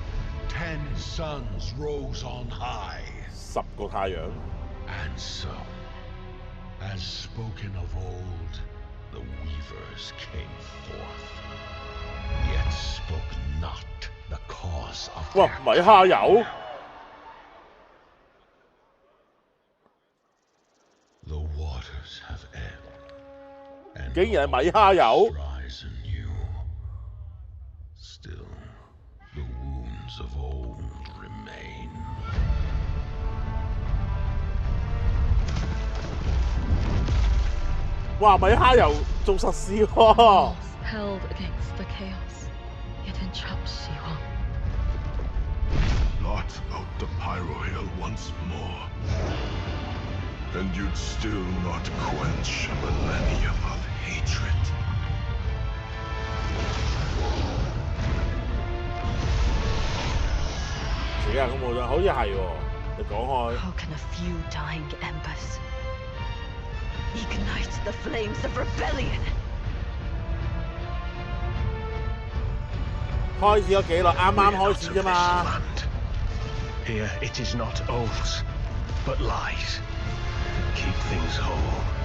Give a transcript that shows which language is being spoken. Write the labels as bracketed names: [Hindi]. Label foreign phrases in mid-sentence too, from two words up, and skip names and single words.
[English] 10 suns rose on high. [Cantonese] 10 個太陽. [English] And so, as spoken of old, the weavers came forth. Yet spoke not the cause of their [Cantonese] 哇，米蝦油? [English] The waters have ebbed, and [Cantonese] 竟然係米蝦油? [English] rise anew. Still, the wounds of old remain. [Cantonese] 哇，米蝦油做實事喎! [English] Held against the chaos, yet entrapped Siwan. Blot out the Pyro Hill once more, and you'd still not quench a millennium of hatred. [Cantonese] 死啊！咁冇咗，好似係喎。你講開。 [English] How can a few dying embers ignite the flames of rebellion? [Cantonese] 開始咗幾耐？啱啱開始啫嘛。 [English] Here it is not oaths, but lies. Keep things whole.